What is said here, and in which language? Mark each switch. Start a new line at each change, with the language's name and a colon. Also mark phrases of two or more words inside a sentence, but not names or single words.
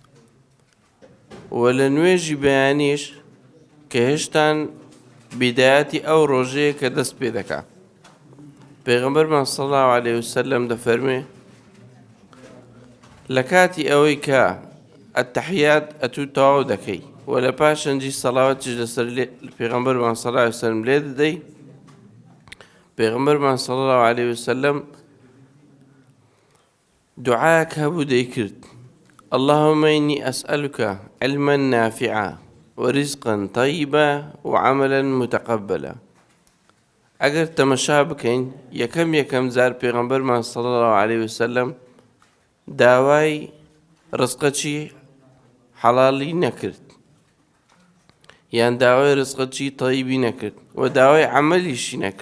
Central Kurdish: و لە نوێژی بەیانیش کە هێشتان بیدایەتی ئەو ڕۆژەیە کە دەست پێ دەکات پێغەمبەرمان
Arabic: صلی الله علیه وسلم
Central Kurdish: دەفەرمێ لە کاتی ئەوەی کە ئەتەحیات ئەتوو تەواو دەکەی و لە پاشەنجی سەڵاوەتیش لەسەر پێغەمبەرمان
Arabic: صلی الله علیه وسلم
Central Kurdish: لێ دەدەی. پێغەمبەرمان
Arabic: صلی الله علیه وسلم
Central Kurdish: دوعایەک هەبوو دەیکرد
Arabic: اللهم إني أسألك علما نافعا ورزقا طيبا وعملا متقبلا.
Central Kurdish: ئەگەر تەمەشا بکەین یەکەم زار پێغەمبەرمان
Arabic: صلی الله علیه وسلم
Central Kurdish: داوای ڕزقەچی حەڵاڵی نەکرد یان داوای ڕزقەچی تەیبی نەکرد و داوای عەمەلیشی نەکرد.